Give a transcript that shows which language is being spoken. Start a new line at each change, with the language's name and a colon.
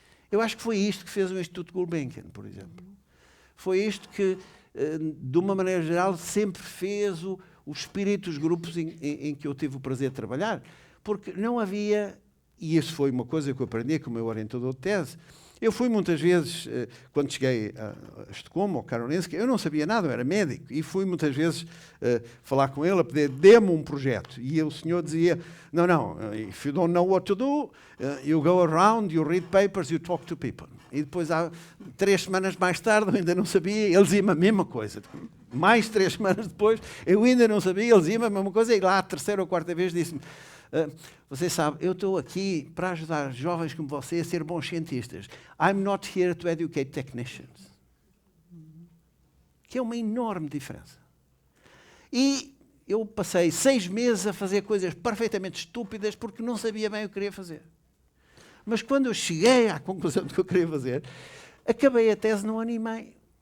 Portuguese: Eu acho que foi isto que fez o Instituto Gulbenkian, por exemplo. Foi isto que, de uma maneira geral, sempre fez o espírito dos grupos em que eu tive o prazer de trabalhar. Porque não havia, e isso foi uma coisa que eu aprendi com o meu orientador de tese. Eu fui muitas vezes, quando cheguei a Estocolmo, ao Karolinska, eu não sabia nada, eu era médico, e fui muitas vezes falar com ele, a pedir, dê-me um projeto. E o senhor dizia, não,
English: if you don't know what to do, you go around, you read papers, you talk to people.
Portuguese: E depois, há 3 semanas mais tarde, eu ainda não sabia, ele dizia-me a mesma coisa. Mais 3 semanas depois, eu ainda não sabia, ele dizia-me a mesma coisa, e lá a 3ª ou 4ª vez disse-me, você sabe, eu estou aqui para ajudar jovens como você a ser bons cientistas.
English: I'm not here to educate technicians.
Portuguese: Que é uma enorme diferença. E eu passei 6 meses a fazer coisas perfeitamente estúpidas porque não sabia bem o que queria fazer. Mas quando eu cheguei à conclusão do que eu queria fazer, acabei a tese num ano e meio.